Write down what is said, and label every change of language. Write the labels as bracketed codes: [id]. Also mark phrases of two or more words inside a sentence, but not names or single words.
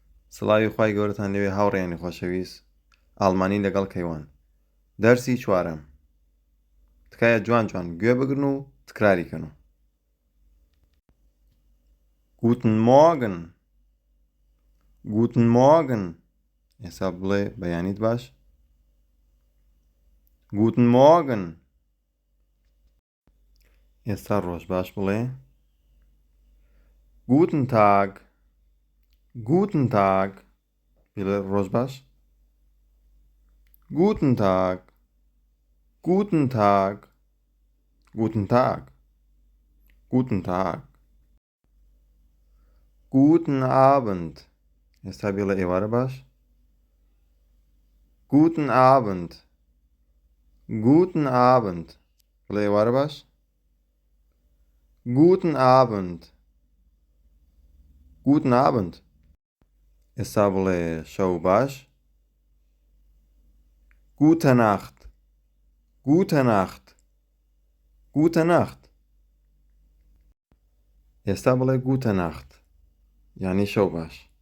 [ckb] سڵاوی خوای گەورەتان لەوێ هاوڕێیانی خۆشەویست ئاڵمانی لەگەڵ کەیوان دەرسی چوارەم تکایە جوان گوێ بگرن و تکراریکەن و [de] Guten Morgen Guten Morgen [ckb] ئێستا بڵێ بەیانیت باش [de] Guten Morgen [ckb] ئێستا ڕۆژ باش بڵێ [de] Guten Tag Guten Tag [ckb] بڵێ ڕۆژ باش [de] Guten Tag Guten Tag Guten Tag Guten Tag Guten Abend [ckb] ئێستا بڵێ ئێوارە باش [de] Guten Abend Guten Abend [ckb] بڵێ ئێوارە باش [de] Guten Abend Guten Abend [ckb] ئێستا بڵێ شەو باش [de] Gute Nacht Gute Nacht Gute Nacht [ckb] ئێستا بڵێ [de] Gute Nacht [ckb] یعنی شەو باش